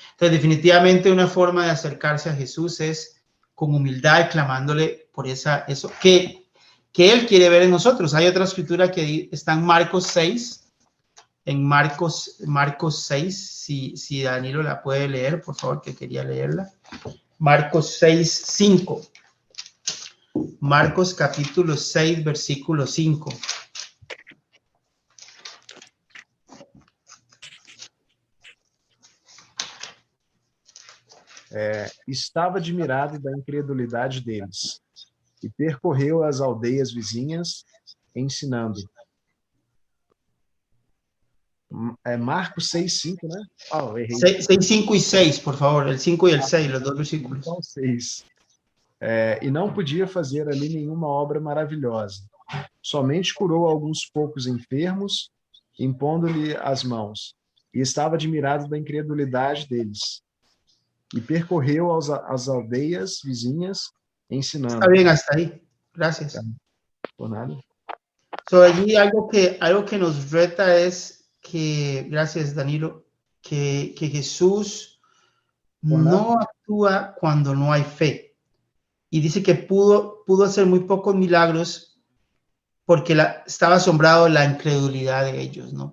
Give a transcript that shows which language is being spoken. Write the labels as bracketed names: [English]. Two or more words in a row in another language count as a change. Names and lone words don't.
[Spanish] Entonces, definitivamente una forma de acercarse a Jesús es con humildad y clamándole por eso que Él quiere ver en nosotros. Hay otra escritura que está en Marcos 6. En Marcos 6, si Danilo la puede leer, por favor, que quería leerla. Marcos 6, 5. Marcos capítulo 6, versículo 5. [Portuguese] Estava admirado da incredulidade deles e percorreu as aldeias vizinhas, ensinando. Marcos 6, 5, né? Errei. [Spanish] 6, 5 y 6, por favor. El 5 y el 6, los dos versículos. [Portuguese] Então, 6. E não podia fazer ali nenhuma obra maravilhosa. Somente curou alguns poucos enfermos, impondo-lhe as mãos. E estava admirado da incredulidade deles. E percorreu as aldeias vizinhas, ensinando. [Spanish] Está bien, hasta ahí. Gracias. [Portuguese] Por nada. [Spanish] So, allí algo que nos reta es que, gracias Danilo, que Jesús no actúa cuando no hay fe. Y dice que pudo hacer muy pocos milagros porque estaba asombrado de la incredulidad de ellos, ¿no?